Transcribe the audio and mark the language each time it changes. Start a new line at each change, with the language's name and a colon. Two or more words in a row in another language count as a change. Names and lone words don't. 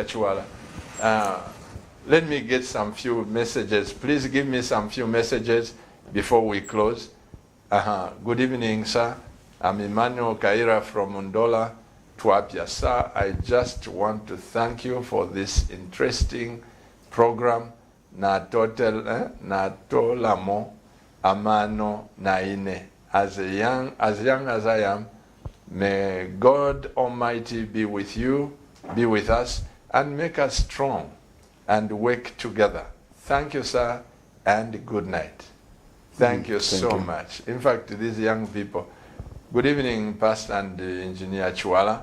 English: Chiwala, let me get some few messages. Please give me some few messages before we close. Good evening, sir. I'm Emmanuel Kaira from Undola, Tuapia. Sir, I just want to thank you for this interesting program.
Bemba: Na tolamo amano naine.
English: As young as I am, may God Almighty be with you, be with us, and make us strong and work together. Thank you, sir, and good night. Thank you so much. In fact, these young people, good evening, Pastor and Engineer Chiwala.